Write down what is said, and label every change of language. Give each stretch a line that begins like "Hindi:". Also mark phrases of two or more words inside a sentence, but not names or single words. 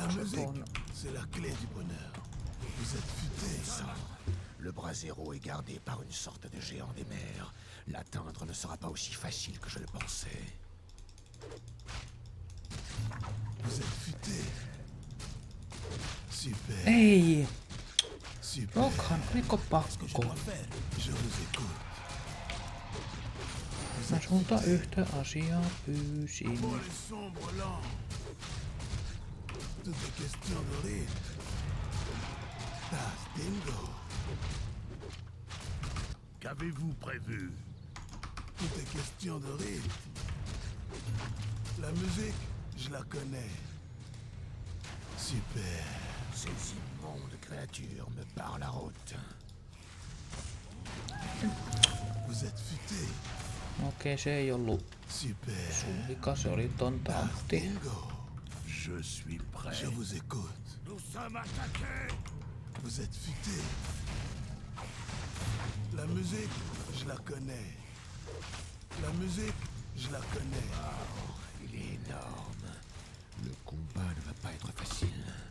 French: La musique, c'est la clé du bonheur. Vous êtes futés. Le bras zéro est gardé par une sorte de géant des mers. L'atteindre ne sera pas aussi facile que je le pensais. Vous êtes futés. Super.
Finnish: Ei!
French: Super.
Finnish: Rockhan, oliko
French: Je
Finnish: pakko?
French: dois faire. Je vous écoute. Vous
Finnish: Mä
French: êtes
Finnish: sulta
French: futés.
Finnish: yhtä asiaa pyysin.
French: Pour les sombres lents. Tout est question de rythme. Tas dingo. Qu'avez-vous prévu? Tout est question de rythme. La musique, je la connais. Super. Ces immondes créatures me barrent la route. Vous êtes futés.
Finnish: Okei, se ei ollut
French: Super.
Finnish: sun vika, se oli ton
French: Tas
Finnish: tahti.
French: dingo. Je suis prêt. Je vous écoute. Nous sommes attaqués. Vous êtes futés. La musique, je la connais. La musique, je la connais. Il est énorme. Le combat ne va pas être facile.